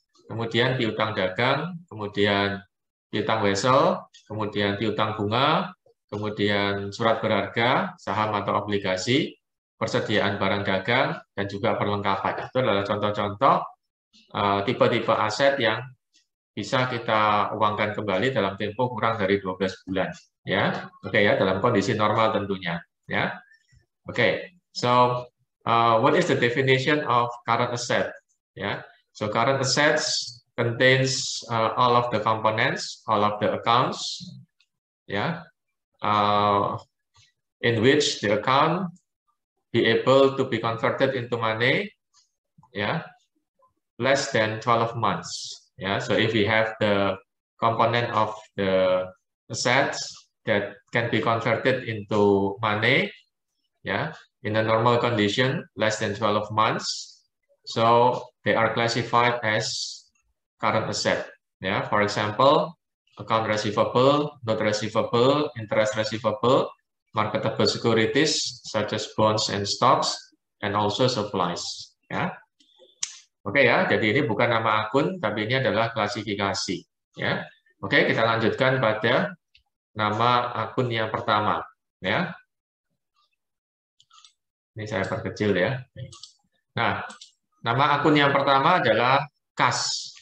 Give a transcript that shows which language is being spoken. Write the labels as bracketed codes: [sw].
[id] Kemudian piutang dagang, kemudian piutang wesel, kemudian piutang bunga, kemudian surat berharga, saham atau obligasi, persediaan barang dagang, dan juga perlengkapan. Itu adalah contoh-contoh tipe-tipe aset yang bisa kita uangkan kembali dalam tempo kurang dari 12 bulan. Ya, oke ya, dalam kondisi normal tentunya. [en] Ya, oke. So, what is the definition of current asset? Ya, so current assets contains all of the components, all of the accounts, yeah, in which the account be able to be converted into money, yeah, less than 12 months. Yeah, so if we have the component of the assets that can be converted into money, yeah, in a normal condition, less than 12 months, so they are classified as current asset. Yeah, for example, account receivable, note receivable, interest receivable, marketable securities such as bonds and stocks, and also supplies. [id] Ya, oke ya. Jadi ini bukan nama akun, tapi ini adalah klasifikasi. Ya, oke. Kita lanjutkan pada nama akun yang pertama. Ya, ini saya perkecil ya. Nah, nama akun yang pertama adalah kas.